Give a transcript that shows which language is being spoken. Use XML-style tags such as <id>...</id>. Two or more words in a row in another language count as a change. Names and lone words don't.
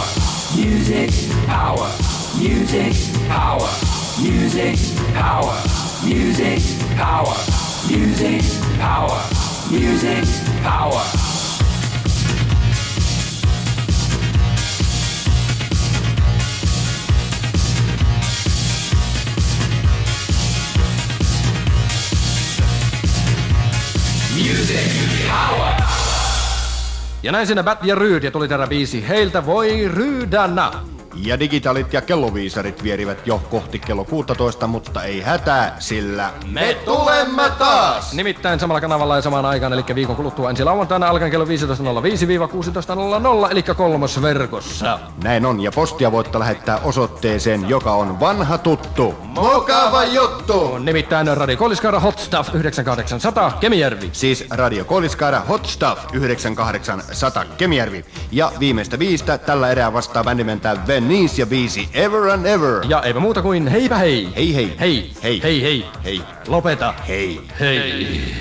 <en>music power, music power, music power, music power, music power, music power. Music power.</en> <fi>Ja näin sinne Bat ja Ryd ja tuli terä biisi Heiltä voi ryydänä. Ja digitaalit ja kelloviisarit vierivät jo kohti kello 16, mutta ei hätää, sillä me tulemme taas! Nimittäin samalla kanavalla ja samaan aikaan, eli viikon kuluttua ensi lauantaina alkaen kello 15.05-16.00, eli kolmosverkossa. Näin on, ja postia voitte lähettää osoitteeseen, joka on vanha tuttu. Mukava juttu! Nimittäin Radio Koilliskaara Hot Stuff 9800 Kemijärvi. Siis Radio Koilliskaara Hot Stuff 9800 Kemijärvi. Ja viimeistä biistä tällä erää vastaa bändimentää Venice ja biisi Ever and Ever. Ja eipä muuta kuin heipä hei. Hei hei. Hei. Hei. Hei hei. Hei. Lopeta. Hei. Hei.</fi>